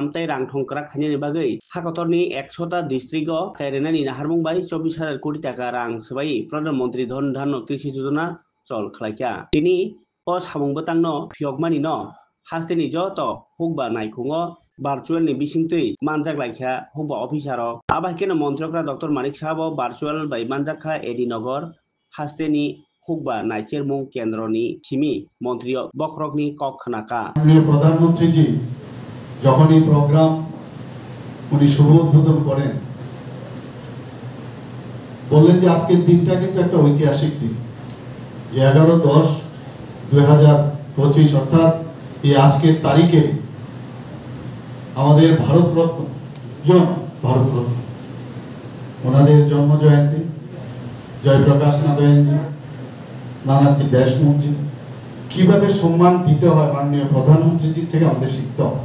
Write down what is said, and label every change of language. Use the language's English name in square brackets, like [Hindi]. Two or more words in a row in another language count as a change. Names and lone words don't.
[Kok Borok] ताइ रां थंकराक खायनायनि बागै हाकतरनि 100टा डिस्ट्रिक्टआव थायरेनायनि नाहारमुं बाय 24,000 कोटी टाका रां सोबाय प्रधानमंत्री धन धान्य कृषि योजना चल खालायख्या तिनि अ सामुंबो तांनो फियगमानि न हास्तेनि जत হুকবা नायखुङो भार्चुअल बिसिंतै मानजाक लाइखा হুকবা अफिसार आबाहकेन मंत्रकरा डॉक्टर मानिक साहब भार्चुअल बाय मानजाखा एडिनगर हास्तेनि হুকবা नाइचेरमुं केंद्रनि सिमी मंत्री बखरकनि कक खानाका [Bangla] প্রধানমন্ত্রী জি যখন এই প্রোগ্রাম উনি শুভ উদ্বোধন করেন বললেন যে আজকের দিনটা কিন্তু একটা ঐতিহাসিক দিন যে 11/10/2025 অর্থাৎ এই আজকের তারিখে আমাদের ভারতরত্ন ওনাদের জন্ম জয়ন্তী জয়প্রকাশ নারায়ণজি নানাজি দেশমুখজি কিভাবে সম্মান দিতে হয় মাননীয় প্রধানমন্ত্রীজি থেকে আমাদের শিখতে হবে।